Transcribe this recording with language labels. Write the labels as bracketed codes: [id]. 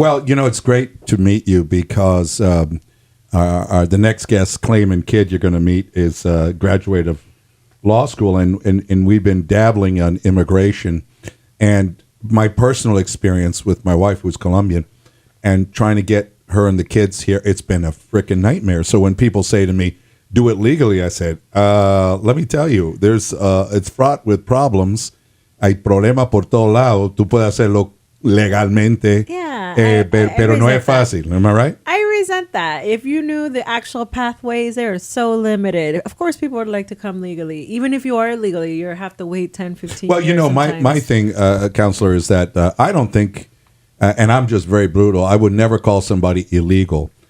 [en] Well, it's great to meet you because the next guest, Clayman Kidd, you're going to meet is a graduate of law school, and we've been dabbling on immigration. And my personal experience with my wife, who's Colombian, and trying to get her and the kids here, it's been a freaking nightmare. So when people say to me, do it legally, I said, let me tell you, it's fraught with problems. [es] Hay problema por todo lado. Tú puedes hacerlo legalmente, pero no es fácil. [en] Am I right? I resent that. If you knew the actual pathways, they are so limited. Of course, people would like to come legally. Even if you are illegally, you have to wait 10, 15 years. Well, my thing, Counselor, is that I don't think, and I'm just very brutal, I would never call somebody illegal.